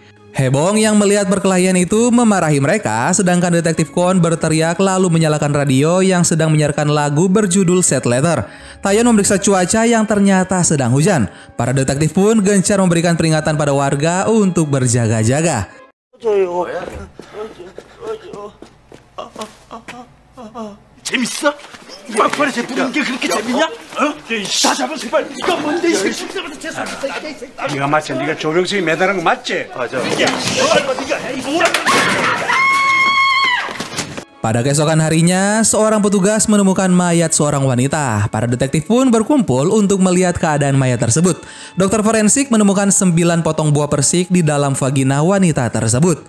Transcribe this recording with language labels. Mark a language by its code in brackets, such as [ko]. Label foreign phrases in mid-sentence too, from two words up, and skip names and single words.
[id] Haebong yang melihat perkelahian itu memarahi mereka, sedangkan detektif Kwon berteriak lalu menyalakan radio yang sedang menyiarkan lagu berjudul Sad Letter. Taeyeon memeriksa cuaca yang ternyata sedang hujan. Para detektif pun gencar memberikan peringatan pada warga untuk berjaga-jaga. [ko] 재밌어? 막판에 부르는 게 그렇게 재밌냐? 어? 다 잡았어 빨리. 이거 뭔데 이 새끼? 네가 맞지? 네가 조병석이 매달은 거 맞지? 맞아. [id] Pada keesokan harinya, seorang petugas menemukan mayat seorang wanita. Para detektif pun berkumpul untuk melihat keadaan mayat tersebut. Dokter forensik menemukan 9 potong buah persik di dalam vagina wanita tersebut.